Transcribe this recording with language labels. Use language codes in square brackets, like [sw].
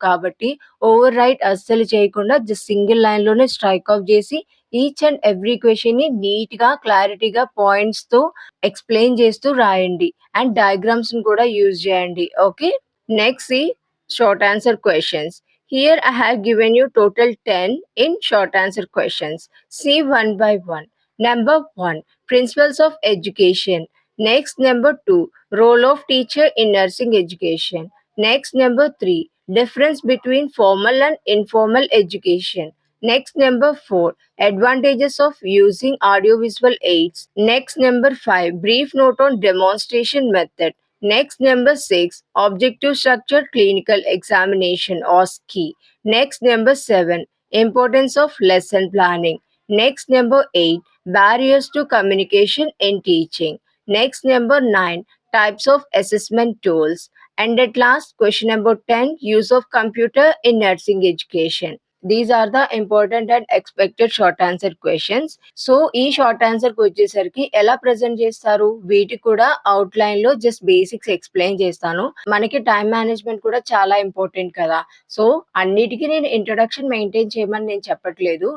[te] కాబట్టి over right అస్సలు చేయకుండా జస్ట్ సింగిల్ లైన్ లోనే స్ట్రైక్ ఆఫ్ చేసి [en] each and every question [te] ని నీట్ గా క్లారిటీగా పాయింట్స్ తో ఎక్స్ప్లెయిన్ చేస్తూ రాయండి. అండ్ డయాగ్రామ్స్ కూడా యూజ్ చేయండి. Okay, [en] Next short answer questions. Here I have given you total 10 in short answer questions. See one by one. Number 1, principles of education. Next, number 2, role of teacher in nursing education. Next, number 3, difference between formal and informal education. Next, number 4, advantages of using audiovisual aids. Next, number 5, brief note on demonstration method. Next, number 6, objective structured clinical examination or SKI. Next, number 7, importance of lesson planning. Next, number 8, barriers to communication in teaching. Next, number 9, types of assessment tools. And at last, question number 10, use of computer in nursing education. These are the important and expected short answer questions. [te] So ఈ short answer కి వచ్చేసరికి ఎలా present చేస్తారు, వీటికి కూడా out line లో just basics explain చేస్తాను. మనకి టైం మేనేజ్మెంట్ కూడా చాలా ఇంపార్టెంట్ కదా. సో అన్నిటికీ నేను ఇంట్రొడక్షన్ మెయింటైన్ చేయమని నేను చెప్పట్లేదు.